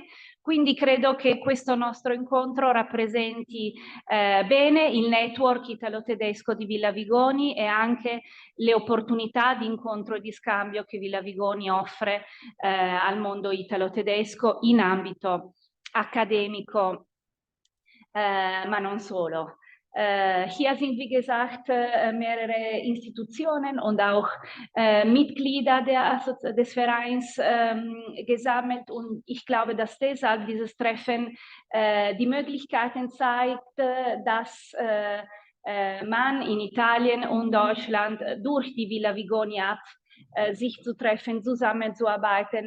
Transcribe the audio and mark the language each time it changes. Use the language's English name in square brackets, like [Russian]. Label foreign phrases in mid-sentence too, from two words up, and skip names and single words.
[Italian] Quindi credo che questo nostro incontro rappresenti bene il network italo-tedesco di Villa Vigoni e anche le opportunità di incontro e di scambio che Villa Vigoni offre al mondo italo-tedesco in ambito accademico, ma non solo. [German] Hier sind, wie gesagt, mehrere Institutionen und auch Mitglieder des Vereins gesammelt. Und ich glaube, dass deshalb dieses Treffen die Möglichkeiten zeigt, dass man in Italien und Deutschland durch die Villa Vigoni App sich zu treffen, zusammenzuarbeiten.